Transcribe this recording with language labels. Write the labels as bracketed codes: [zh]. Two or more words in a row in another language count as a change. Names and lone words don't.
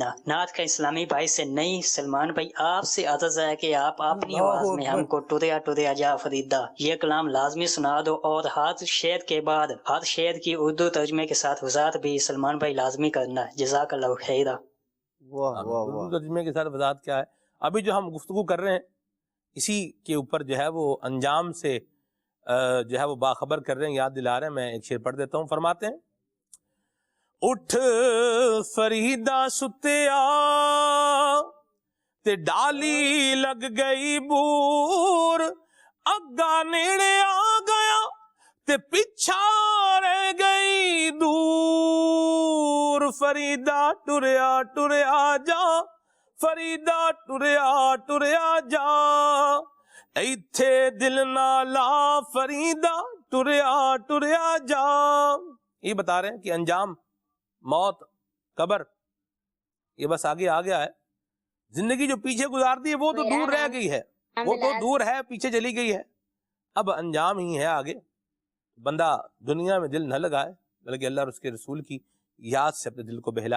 [ur] نعت کا اسلامی بھائی سے نہیں, سلمان بھائی آپ سے عرض ہے کہ آپ اپنی آواز میں ہم کو [pa] ٹریا ٹریا جا فریدہ [ur] یہ کلام لازمی سنا دو, اور ہر شعر کے بعد ہر شعر کی اردو ترجمے کے ساتھ وضاحت بھی سلمان بھائی لازمی کرنا ہے. [ar] جزاک اللہ خیرہ. [ur] اردو ترجمے کے ساتھ وضاحت کیا ہے؟ ابھی جو ہم گفتگو کر رہے ہیں اسی کے اوپر جو ہے وہ انجام سے جو ہے وہ باخبر کر رہے ہیں, یاد دلا رہے ہیں. میں ایک شعر پڑھ دیتا ہوں. فرماتے ہیں, [pa] اٹھ فریدا ستیا تے ڈالی لگ گئی بور, اگا نیڑے آ گیا تے پچھا رہ گئی دور. فریدا ٹریا ٹریا جا, فریدا ٹریا ٹریا جا, ایتھے دل نہ لا فریدا ٹریا ٹریا جا. [ur] یہ بتا رہے ہیں کہ انجام موت قبر یہ بس آگے آ گیا ہے. زندگی جو پیچھے گزار دی ہے وہ تو دور رہ گئی ہے, وہ تو دور ہے, پیچھے چلی گئی ہے. اب انجام ہی ہے آگے. بندہ دنیا میں دل نہ لگائے بلکہ اللہ اور اس کے رسول کی یاد سے اپنے دل کو بہلائے.